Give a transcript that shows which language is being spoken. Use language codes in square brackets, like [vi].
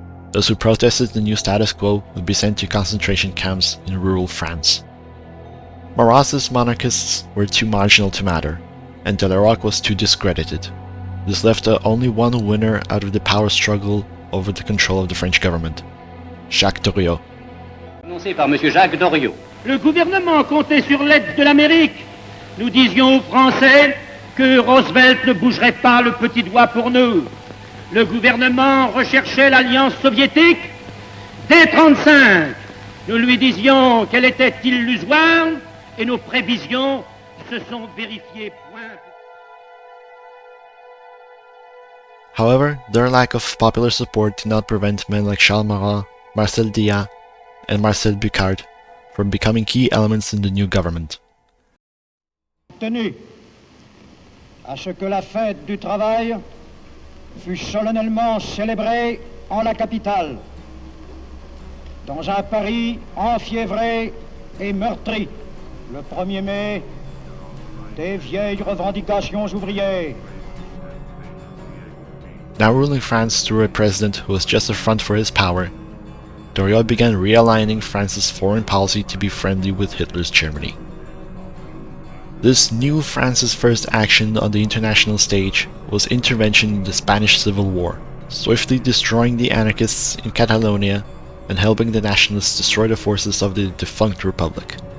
[en] Those who protested the new status quo would be sent to concentration camps in rural France. Marat's monarchists were too marginal to matter, and Delarocque was too discredited. This left only one winner out of the power struggle over the control of the French government: Jacques Doriot. [fr] Annoncé par M. Jacques Doriot. Le gouvernement comptait sur l'aide de l'Amérique. Nous disions aux Français que Roosevelt ne bougerait pas le petit doigt pour nous. Le gouvernement recherchait l'alliance soviétique. Dès 1935, nous lui disions qu'elle était illusoire et nos prévisions se sont vérifiées point. [en] However, their lack of popular support did not prevent men like Charles Marat, Marcel Diat, and Marcel Bucard from becoming key elements in the new government. [fr] Tenu à ce que la fête du travail fut solennellement célébrée en la capitale, dans un Paris enfiévré et meurtri, le 1er mai, des vieilles revendications ouvrières, [en] Now ruling France through a president who was just a front for his power, Doriot began realigning France's foreign policy to be friendly with Hitler's Germany. This new France's first action on the international stage was intervention in the Spanish Civil War, swiftly destroying the anarchists in Catalonia and helping the nationalists destroy the forces of the defunct Republic.